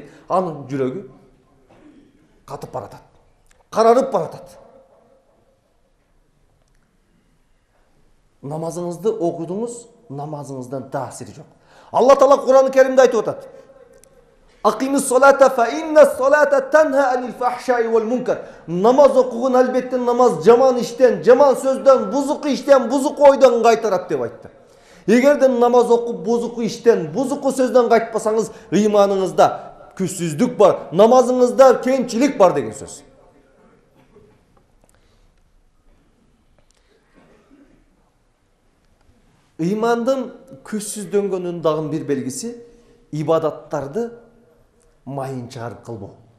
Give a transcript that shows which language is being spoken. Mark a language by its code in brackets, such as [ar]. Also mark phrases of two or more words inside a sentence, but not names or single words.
[ky] Анын жүрөгү катып баратат, карарып баратат. Намазыңызды окудуңуз, намазыңыздан таасири жок. Алла Таала Куран-ы Керимде айтып атат: [ar] "أقم الصلاة فإن الصلاة تنهى عن الفحشاء والمنكر." [ky] Намаз окугун, албетте намаз жаман иштен, жаман сөздөн, бузук иштен, бузук ойдон кайтарат деп айтты. Эгерде намаз окуп бузуку иштен, бузуку сөздөн кайтпасаңыз, ыйманыңызда күчсүздүк бар, намазыңызда кемчилик бар деген сөз. Ыймандын күчсүздөнгөнүнүн дагы бир белгиси ибадаттарды майын чыгарып кылбоо.